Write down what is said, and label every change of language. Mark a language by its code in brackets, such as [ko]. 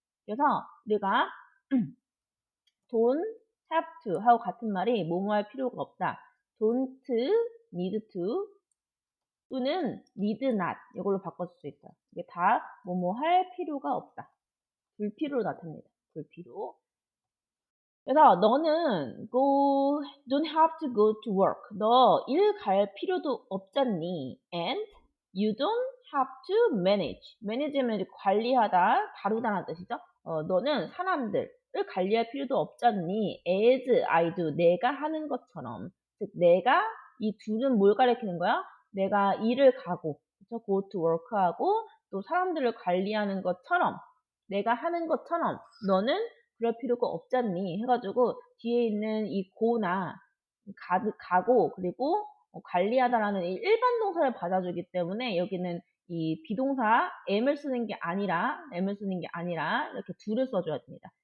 [ko] 그래서 우리가 [en] don't have to [ko] 하고 같은 말이 뭐뭐 할 필요가 없다. [en] don't need to [ko] 또는 [en] need not [ko] 이걸로 바꿔줄 수 있어요. 이게 다 뭐뭐 할 필요가 없다. 불필요로 나타납니다. 불필요. 그래서 너는 [en] don't have to go to work. [ko] 너 일 갈 필요도 없잖니. [en] And you don't have to manage. [ko] manage면 관리하다, 다루다라는 뜻이죠. 너는 사람들을 관리할 필요도 없잖니. [en] as I do. [ko] 내가 하는 것처럼. 즉 내가 이 do는 뭘 가리키는 거야? 내가 일을 가고, 그렇죠? [en] go to work [ko] 하고 또 사람들을 관리하는 것처럼 내가 하는 것처럼 너는 그럴 필요가 없잖니 해가지고 뒤에 있는 이 go나 가고 그리고 관리하다라는 이 일반 동사를 받아주기 때문에 여기는 이 비동사 am을 쓰는 게 아니라 이렇게 do를 써줘야 됩니다.